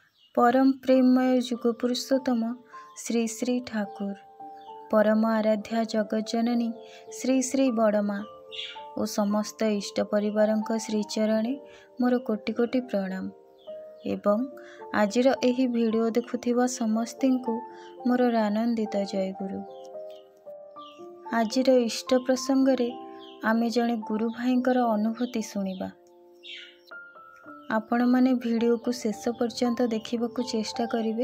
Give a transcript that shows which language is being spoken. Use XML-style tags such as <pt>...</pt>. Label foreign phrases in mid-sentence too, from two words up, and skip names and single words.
<or>ପରମ ପ୍ରେମମୟ ଜୁଗ ପୁରୁଷୋତ୍ତମ ଶ୍ରୀ ଶ୍ରୀ ଠାକୁର, ପରମ ଆରାଧ୍ୟା ଜଗଜ୍ଜନନୀ ଶ୍ରୀ ଶ୍ରୀ ବଡ଼ମା ଔର ସମସ୍ତ ଇଷ୍ଟ ପରିବାର ଶ୍ରୀଚରଣେ ମୋର କୋଟି କୋଟି ପ୍ରଣାମ। ଏବଂ ଆଜିର ଏହି ଭିଡିଓ ଦେଖୁଥିବା ସମସ୍ତି କୁ ମୋର ଆନନ୍ଦିତ ଜୟଗୁରୁ। ଆଜିର ଇଷ୍ଟ ପ୍ରସଙ୍ଗ ରେ ଆମେ ଜଣେ ଗୁରୁ ଭାଇଙ୍କର ଅନୁଭୂତି ଶୁଣିବା। ଆପଣ ମାନେ ଭିଡିଓ କୁ ଶେଷ ପର୍ଯ୍ୟନ୍ତ ଦେଖିବାକୁ ଚେଷ୍ଟା କରିବେ।</or>